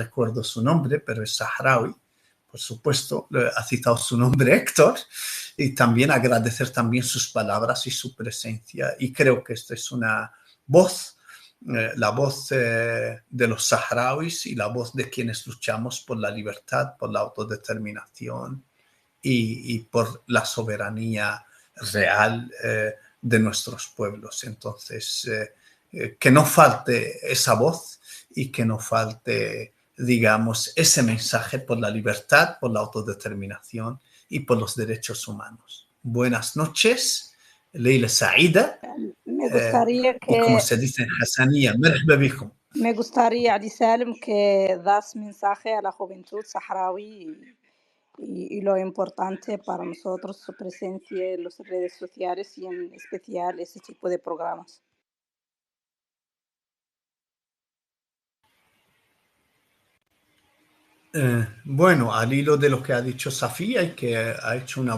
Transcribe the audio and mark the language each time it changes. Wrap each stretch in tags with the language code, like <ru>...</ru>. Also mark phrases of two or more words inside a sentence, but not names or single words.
<es>recuerdo su nombre, pero es saharaui, por supuesto, ha citado su nombre, Héctor, y también agradecer también sus palabras y su presencia, y creo que esta es una voz, la voz de los saharauis y la voz de quienes luchamos por la libertad, por la autodeterminación y por la soberanía real de nuestros pueblos. Entonces, que no falte esa voz y que no falte, digamos, ese mensaje por la libertad, por la autodeterminación y por los derechos humanos. Buenas noches</es> <ar>ليلة سعيدة.</ar> <es>Me gustaría Y como que se dice en Hassaniyya,</es> <ar>مرحبا بكم.</ar> <es>Me gustaría, Ali Salim, que das mensaje a la juventud saharaui y lo importante para nosotros su presencia en las redes sociales y en especial ese tipo de programas. Bueno, al hilo de lo que ha dicho Safía y que ha hecho una</es>